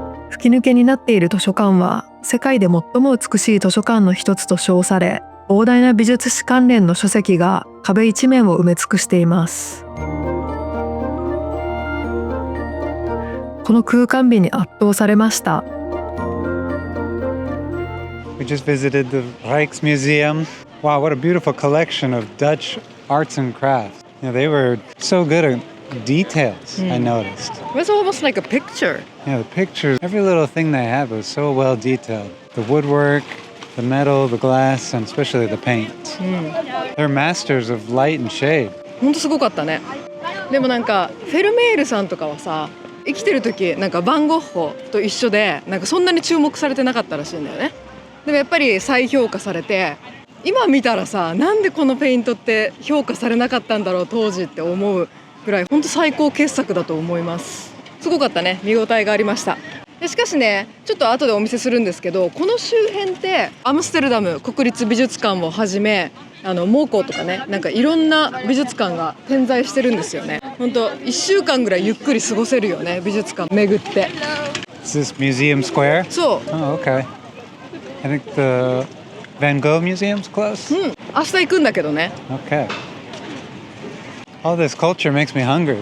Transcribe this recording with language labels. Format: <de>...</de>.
<ja>吹き抜けになっている図書館は世界で最も美しい図書館の一つと称され、膨大な美術史関連の書籍が壁一面を埋め尽くしています。この空間美に圧倒されました。</ja> <en>We just visited the Rijksmuseum. Wow, what a beautiful collection of Dutch arts and crafts. Yeah, they were so good at details, I noticed. It was almost like a picture. Yeah, the pictures, every little thing they had was so well detailed. The woodwork, the metal, the glass, and especially the paint. They're masters of light and shade.</en> <ja>ほんとすごかったね。でもなんかフェルメールさんとかはさ、生きてる時なんかバンゴッホと一緒でなんかそんなに注目されてなかったらしいんだよね。でもやっぱり再評価されて、今見たらさ、なんでこのペイントって評価されなかったんだろう当時って思うぐらい本当最高傑作だと思います。すごかったね。見応えがありました。でしかしね、ちょっと後でお見せするんですけど、この周辺ってアムステルダム国立美術館をはじめモーコーとかね、なんかいろんな美術館が点在してるんですよね。本当1週間ぐらいゆっくり過ごせるよね、美術館巡って。</ja> <en>Is this Museum Square?</en> <ja>そう。</ja> <en>Oh, okay. I think the Van Gogh Museum's close?</en> <ja>明日行くんだけどね。</ja> <en>Okay. All this culture makes me hungry.</en>